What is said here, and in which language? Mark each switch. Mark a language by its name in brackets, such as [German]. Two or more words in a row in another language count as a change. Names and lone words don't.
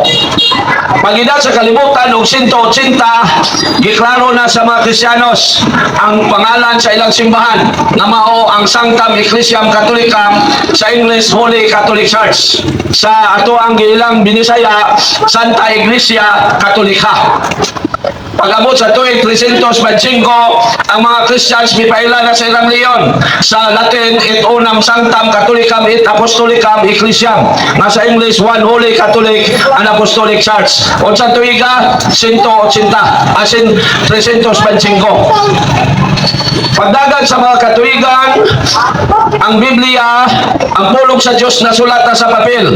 [Cebuano] Pagdating sa kalibutan og 180, giklaro na sa mga Kristiyanos ang pangalan sa ilang simbahan nga mao ang Sanctam Ecclesiam Catholicam, sa English [English] Holy Catholic Church. [Cebuano] Sa ato ang ilang Binisaya, Santa Iglesia Catholica. Pag-abot sa tuig 325, ang mga Christians mipaila na sa ilang leon. Sa Latin, [Latin] et unam sanctam Catholicam et apostolicam ecclesiam. [Cebuano] Nga sa [English] English, one holy Catholic and Apostolic Church. [Cebuano] O sa tuiga, 180, asin 325. Pagdagan sa mga katuigan, ang Biblia, ang pulong sa Diyos na sulat na sa papel.